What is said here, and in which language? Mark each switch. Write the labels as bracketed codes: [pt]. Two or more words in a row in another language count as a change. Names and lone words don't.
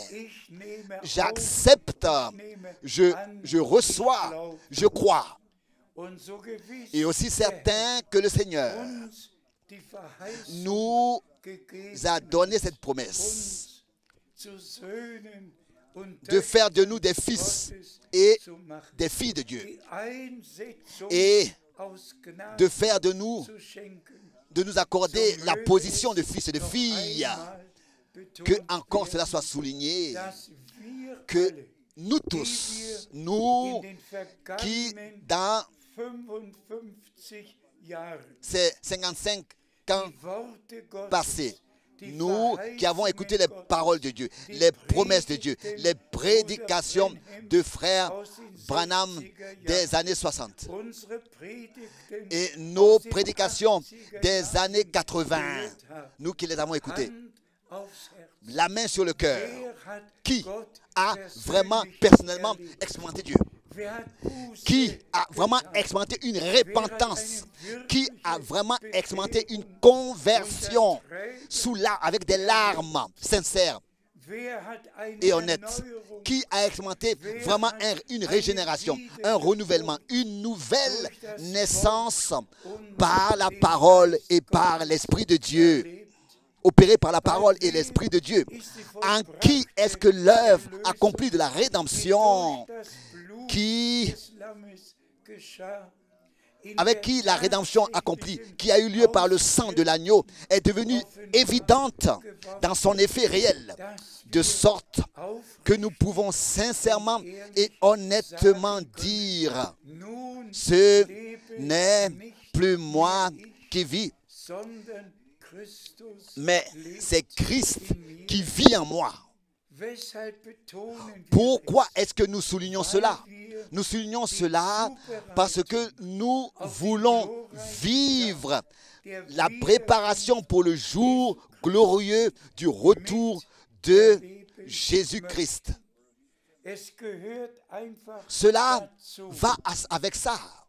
[de] Ich nehme auf, [fr] j'accepte, [de] ich nehme [fr] je [de] an, [fr] reçois, [de] ich glaube. [fr] je crois. [de] Und so gewiss [fr] Et aussi certain que le Seigneur [de] uns die Verheißung [fr] nous [de] gegeben [fr] a [de] hat, [fr] donné cette promesse [de] uns zu Söhnen und [fr] de faire de [de] Töchtern [fr] nous des fils [de] Gottes [fr] et [de] zu machen, [fr] des filles de Dieu [de] die Einsetzung [fr] et [de] aus Gnade [fr] de faire de nous, [de] zu schenken. [fr] de nous accorder la position de fils et de [de] Noch [fr] filles. [de] einmal [fr] Que [de] betont [fr] encore [de] werden, [fr] cela soit souligné, [de] dass wir [fr] que [de] alle [fr] nous tous, nous [de] in den [fr] qui [de] vergangenen [fr] dans [de] 55 Jahren [fr] ces 55 ans [de] die Worte Gottes, [fr] passés, [de] die [fr] nous qui avons écouté les [de] Verheißungen [fr] paroles de Dieu, [de] die [fr] les promesses de Dieu, [de] Predigten [fr] les prédications [de] Bruder [fr] de frère [de] aus den Branham 60er [fr] des [de] Jahren, [fr] années 60 [de] unsere Predigten [fr] et nos [de] aus den [fr] prédications [de] 80er [fr] des [de] Jahren [fr] années 80, [de] gehört haben. [fr] nous qui les avons écoutées, [de] Hand aufs Herz. [fr] la main sur le cœur, [de] Wer hat [fr] qui [de] Gott [fr] a vraiment [de] persönlich [fr] personnellement [de] erlebt? [fr] expérimenté Dieu, [de] Wer hat Buße [fr] qui a vraiment [de] getan? [fr] expérimenté une repentance, qui a vraiment expérimenté une conversion avec des larmes sincères [de] Wer hat eine [fr] et honnêtes, [de] Erneuerung [fr] qui a expérimenté vraiment une régénération, un renouvellement, une nouvelle naissance par la parole et par l'Esprit de Dieu, [de] erlebt? [fr] opérée par la parole et l'Esprit de Dieu. En qui est-ce que l'œuvre accomplie de la rédemption, [de] Durch das Blut [fr] qui, [de] des Lammes geschah, in [fr] avec [de] der [fr] qui la rédemption accomplie, [de] tatsächlichen [fr] qui a eu lieu par le sang de l'agneau, est devenue évidente dans son effet réel, de sorte que nous pouvons sincèrement et honnêtement dire, [de] nun [fr] ce [de] lebe [fr] n'est [de] nicht [fr] plus moi [de] ich, [fr] qui vis, [de] sondern Christus [fr] mais [de] lebt [fr] c'est Christ [de] in mir. [fr] qui vit en moi. [de] Weshalb betonen wir [fr] Pourquoi est-ce que nous soulignons [de] es? [fr] cela? [de] Weil wir [fr] Nous soulignons cela parce que nous voulons vivre la préparation pour le jour glorieux du retour de Jésus-Christ. Cela va avec ça.